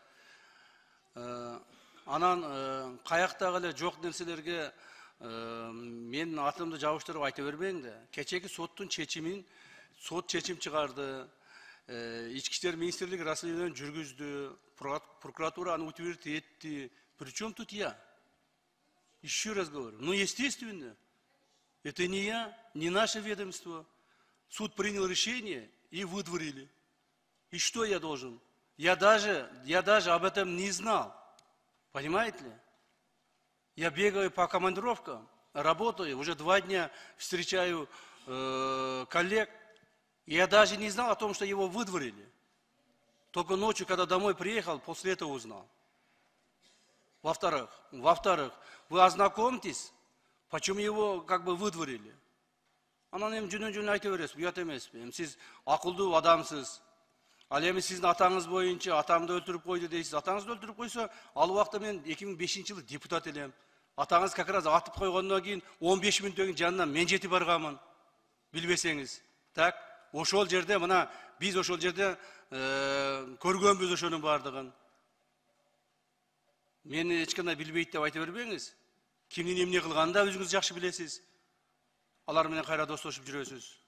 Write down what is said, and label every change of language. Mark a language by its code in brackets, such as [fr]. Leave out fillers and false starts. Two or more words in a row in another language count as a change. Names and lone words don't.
[ky] Анан каяктагы эле жок нерселерге менин атымды жабыштырып айта бербең да. Кечээки соттун чечимин, сот чечим чыгарды. Ички иштер министрлиги расследование жүргүздү. Прокуратура аны утвердит этти. [ru] Причем тут я? Еще раз говорю. Ну, естественно. Это не я, не наше ведомство. Суд принял решение и выдворили. И что я должен? Я даже об этом не знал. Понимаете ли? Я бегаю по командировкам, работаю, уже 2 дня встречаю коллег. И я даже не знал о том, что его выдворили. Только ночью, когда домой приехал, после этого узнал. Во-вторых, вы ознакомьтесь, почему его как бы выдворили. [ky] Анан эми жөнөн айта бересиз, уят эмеспи? Эми сиз акылдуу адамсыз. Ал эми сиздин атаңыз боюнча атамды өлтүрүп койду дейсиз. Атаңызды өлтүрүп койсо, ал убакта мен 2005-жылы депутат элем. Атаңыз [ru] как раз [ky] атып койгондон кийин 15 мүнөттөн кийин жанынан мен жетип барганмын. Билбесеңиз. Так, ошол жерде мына биз ошол жерде көргөнбүз ошонун бардыгын. Мени эч кандай билбейт деп айта бербеңиз. Кимдин эмне кылганын да өзүңүз жакшы билесиз. Алар менен кайра достошуп жүрөсүз.